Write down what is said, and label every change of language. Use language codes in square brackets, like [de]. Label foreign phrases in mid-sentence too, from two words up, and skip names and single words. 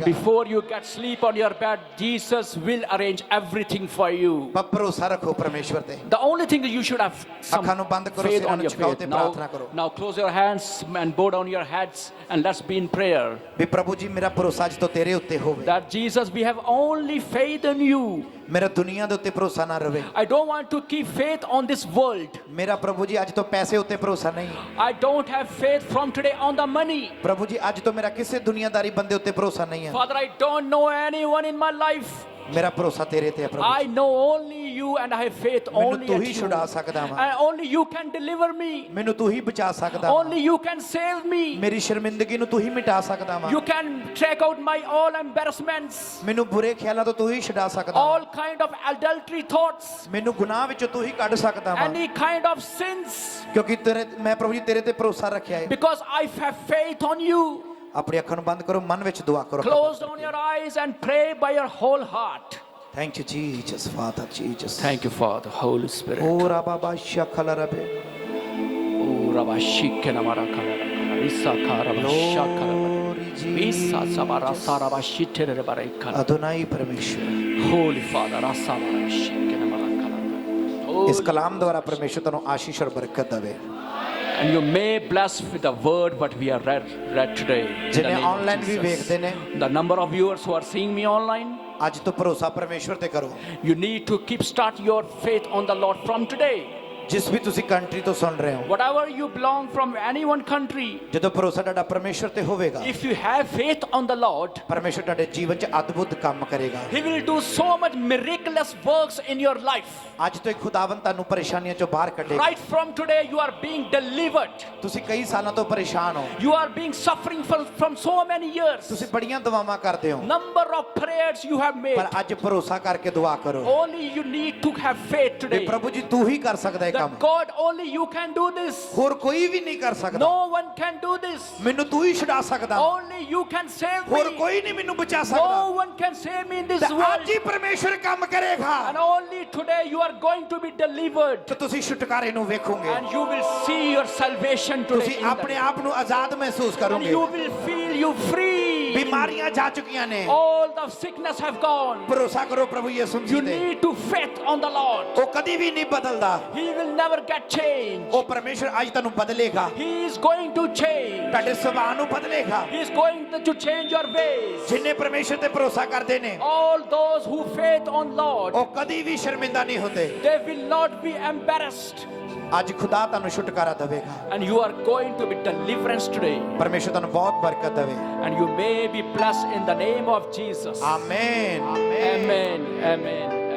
[en] Before you get sleep on your bed, Jesus will arrange everything for you. [pa] ਪਰ ਭਰੋਸਾ ਰੱਖੋ ਪਰਮੇਸ਼ਵਰ ਤੇ। [en] The only thing that you should have some [pa] ਅੱਖਾਂ ਨੂੰ ਬੰਦ ਕਰੋ, [en] faith [pa] ਸਿਰਾਂ [en] on [pa] ਨੂੰ [en] your [pa] ਝੁਕਾਓ [en] faith. [pa] ਤੇ ਪ੍ਰਾਰਥਨਾ ਕਰੋ। [en] Now close your hands and bow down your heads and let's be in prayer. [pa] ਵੀ ਪ੍ਰਭੂ ਜੀ ਮੇਰਾ ਭਰੋਸਾ ਅੱਜ ਤੋਂ ਤੇਰੇ ਉੱਤੇ ਹੋਵੇ। [en] That Jesus, we have only faith in you. [pa] ਮੇਰਾ ਦੁਨੀਆ ਦੇ ਉੱਤੇ ਭਰੋਸਾ ਨਾ ਰਵੇ। [en] I don't want to keep faith on this world. [pa] ਮੇਰਾ ਪ੍ਰਭੂ ਜੀ ਅੱਜ ਤੋਂ ਪੈਸੇ ਉੱਤੇ ਭਰੋਸਾ ਨਹੀਂ। [en] I don't have faith from today on the money. [pa] ਪ੍ਰਭੂ ਜੀ ਅੱਜ ਤੋਂ ਮੇਰਾ ਕਿਸੇ ਦੁਨੀਆਦਾਰੀ ਬੰਦੇ ਉੱਤੇ ਭਰੋਸਾ ਨਹੀਂ ਹੈ। [en] Father, I don't know anyone in my life. [pa] ਮੇਰਾ ਭਰੋਸਾ ਤੇਰੇ ਤੇ ਹੈ ਪ੍ਰਭੂ। [en] I know only you and I have faith [pa] ਮੈਨੂੰ [en] only [pa] ਤੂੰ [en] at [pa] ਹੀ [en] you. [pa] ਛੁਡਾ ਸਕਦਾ ਵਾ। [en] And only you can deliver me. [pa] ਮੈਨੂੰ ਤੂੰ ਹੀ ਬਚਾ ਸਕਦਾ ਵਾ। [en] Only you can save me. [pa] ਮੇਰੀ ਸ਼ਰਮਿੰਦਗੀ ਨੂੰ ਤੂੰ ਹੀ ਮਿਟਾ ਸਕਦਾ ਵਾ। [en] You can take out my all embarrassments, [pa] ਮੈਨੂੰ ਬੁਰੇ ਖਿਆਲਾਂ ਤੋਂ ਤੂੰ ਹੀ ਛੁਡਾ ਸਕਦਾ ਵਾ। [en] all kind of adultery thoughts, [pa] ਮੈਨੂੰ ਗੁਨਾਹ ਵਿੱਚੋਂ ਤੂੰ ਹੀ ਕੱਢ ਸਕਦਾ ਵਾ। [en] any kind of sins. [pa] ਕਿਉਂਕਿ ਤੇਰੇ ਮੈਂ ਪ੍ਰਭੂ ਜੀ ਤੇਰੇ ਤੇ ਭਰੋਸਾ ਰੱਖਿਆ ਹੈ। [en] Because I have faith on you. [pa] ਆਪਣੀ ਅੱਖਾਂ ਨੂੰ ਬੰਦ ਕਰੋ, ਮਨ ਵਿੱਚ ਦੁਆ ਕਰੋ। [en] Close down your eyes and pray by your whole heart. Thank you Jesus Father Jesus. Thank you, Father, Holy Spirit. ਓ ਰਾ ਬਾਬਾ ਸ਼ਖਲਾ ਰਬੇ Oh, Rabba Shikena Marakala, Risa Karaba Shakala, Risa Sabara Saraba Shitere Barekala. [pa] ਅਦੋਨਾਈ ਪਰਮੇਸ਼ਰ। [en] Holy Father, Rasabara Shikena Marakala. [pa] ਇਸ ਕਲਾਮ ਦੁਆਰਾ ਪਰਮੇਸ਼ਰ ਤੁਹਾਨੂੰ ਆਸ਼ੀਸ਼ ਔਰ ਬਰਕਤ ਦੇਵੇ। [en] And you may bless with the word what we have read today. In the [pa] ਜਿਹਨੇ [en] name of [pa] ਆਨਲਾਈਨ ਵੀ [en] Jesus. [pa] ਵੇਖਦੇ ਨੇ, [en] The number of viewers who are seeing me online, [pa] ਅੱਜ ਤੋਂ ਭਰੋਸਾ ਪਰਮੇਸ਼ਰ ਤੇ ਕਰੋ। [en] you need to start your faith on the Lord from today. [pa] ਜਿਸ ਵੀ ਤੁਸੀਂ ਕੰਟਰੀ ਤੋਂ ਸੁਣ ਰਹੇ ਹੋ, [en] Whatever you belong from any one country, [pa] ਜਦੋਂ ਭਰੋਸਾ ਤੁਹਾਡਾ ਪਰਮੇਸ਼ਰ ਤੇ ਹੋਵੇਗਾ, [en] if you have faith on the Lord, [pa] ਪਰਮੇਸ਼ਰ ਤੁਹਾਡੇ ਜੀਵਨ 'ਚ ਅਦਭੁਤ ਕੰਮ ਕਰੇਗਾ। [en] He will do so much miraculous works in your life. [pa] ਅੱਜ ਤੋਂ ਇੱਕ ਖੁਦਾਵੰਦ ਤੁਹਾਨੂੰ ਪਰੇਸ਼ਾਨੀਆਂ 'ਚੋਂ ਬਾਹਰ ਕੱਢੇਗਾ। [en] Right from today, you are being delivered. [pa] ਤੁਸੀਂ ਕਈ ਸਾਲਾਂ ਤੋਂ ਪਰੇਸ਼ਾਨ ਹੋ, [en] You are being suffering from so many years. [pa] ਤੁਸੀਂ ਬੜੀਆਂ ਦੁਆਵਾਂ ਕਰਦੇ ਹੋ, [en] Number of prayers you have made. [pa] ਪਰ ਅੱਜ ਭਰੋਸਾ ਕਰਕੇ ਦੁਆ ਕਰੋ [en] Only you need to have faith [pa] ਕਿ [en] today. [pa] ਪ੍ਰਭੂ ਜੀ ਤੂੰ ਹੀ ਕਰ ਸਕਦਾ ਇਹ ਕੰਮ, [en] That God, only you can do this. [pa] ਹੋਰ ਕੋਈ ਵੀ ਨਹੀਂ ਕਰ ਸਕਦਾ। [en] No one can do this. [pa] ਮੈਨੂੰ ਤੂੰ ਹੀ ਛੁਡਾ ਸਕਦਾ, [en] Only you can save [pa] ਹੋਰ [en] me. [pa] ਕੋਈ ਨਹੀਂ ਮੈਨੂੰ ਬਚਾ ਸਕਦਾ। [en] No one can save me in this [pa] ਤੇ [en] world. [pa] ਅੱਜ ਹੀ ਪਰਮੇਸ਼ਰ ਕੰਮ ਕਰੇਗਾ [en] And only today you are going to be delivered. [pa] ਤੇ ਤੁਸੀਂ ਛੁਟਕਾਰੇ ਨੂੰ ਵੇਖੋਗੇ। [en] And you will see your salvation today. [pa] ਤੁਸੀਂ [en] in the [pa] ਆਪਣੇ ਆਪ ਨੂੰ ਆਜ਼ਾਦ ਮਹਿਸੂਸ [en] And [pa] ਕਰੋਗੇ। [en] you will feel you free. [pa] ਬਿਮਾਰੀਆਂ ਜਾ ਚੁੱਕੀਆਂ ਨੇ। [en] All the sickness have gone. [pa] ਭਰੋਸਾ ਕਰੋ ਪ੍ਰਭੂ ਯਿਸੂ [en] You [pa] ਮਸੀਹ ਤੇ, [en] need to faith on the Lord. [pa] ਉਹ ਕਦੀ ਵੀ ਨਹੀਂ ਬਦਲਦਾ। [en] He will never get changed. [pa] ਉਹ ਪਰਮੇਸ਼ਰ ਅੱਜ ਤੁਹਾਨੂੰ ਬਦਲੇਗਾ, [en] He is going to change. [pa] ਤੁਹਾਡੇ ਸੁਭਾਅ ਨੂੰ ਬਦਲੇਗਾ। [en] He is going to change your ways. [pa] ਜਿੰਨੇ ਪਰਮੇਸ਼ਰ ਤੇ ਭਰੋਸਾ ਕਰਦੇ ਨੇ, [en] All those who faith on Lord, [pa] ਉਹ ਕਦੀ ਵੀ ਸ਼ਰਮਿੰਦਾ ਨਹੀਂ ਹੁੰਦੇ। [en] they will not be embarrassed. [pa] ਅੱਜ ਖੁਦਾ ਤੁਹਾਨੂੰ ਛੁਟਕਾਰਾ ਦੇਵੇਗਾ। [en] And you are going to be deliverance today. [pa] ਪਰਮੇਸ਼ਰ ਤੁਹਾਨੂੰ ਬਹੁਤ ਬਰਕਤ ਦੇਵੇ। [en] And you may be blessed in the name of Jesus. [pa] ਆਮੇਨ। [en] Amen. Amen.